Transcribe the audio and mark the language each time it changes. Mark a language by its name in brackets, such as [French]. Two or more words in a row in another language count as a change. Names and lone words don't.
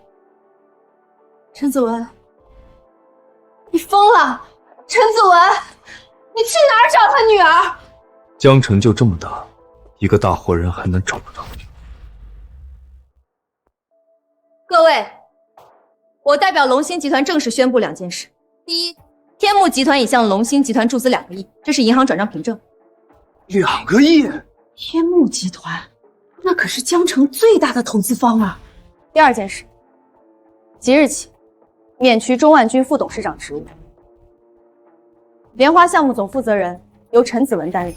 [Chinese] 陈子文，你瘋了！陈子文，你去哪兒找他女兒？江城就這麼大，一個大活人還能找不到？各位，我代表龍興集團正式宣布2件事：第一，天目集團已向龍興集團注資2個億，這是銀行轉賬憑證。 2個億？天目集團，那可是江城最大的投資方啊！第2件事，即日起免去鍾萬軍副董事長職務，蓮花項目總負責人由陳子文擔任。